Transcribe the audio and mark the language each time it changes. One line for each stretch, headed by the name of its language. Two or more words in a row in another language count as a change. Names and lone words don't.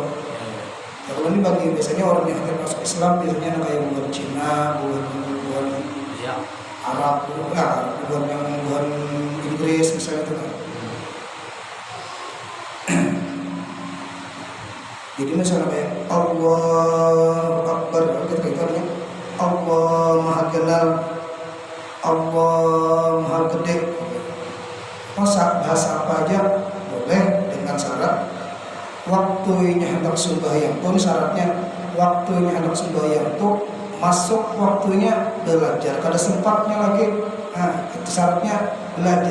Indonesian: Kalau ini bagi biasanya orang yang akan masuk Islam biasanya kayak bukan Cina, bukan Arab, bukan Inggris misalnya tuh. Jadi misalnya kayak
Arabic: Allah Akbar,
Indonesian: kita kaitannya Allah Maha Kenal, Allah Maha Gede. Bahasa apa aja boleh dengan syarat waktunya hendak sembahyang pun syaratnya waktunya hendak sembahyang tuh masuk waktunya belajar.
Banjar: Kada sempatnya lagi, nah itu syaratnya belajar.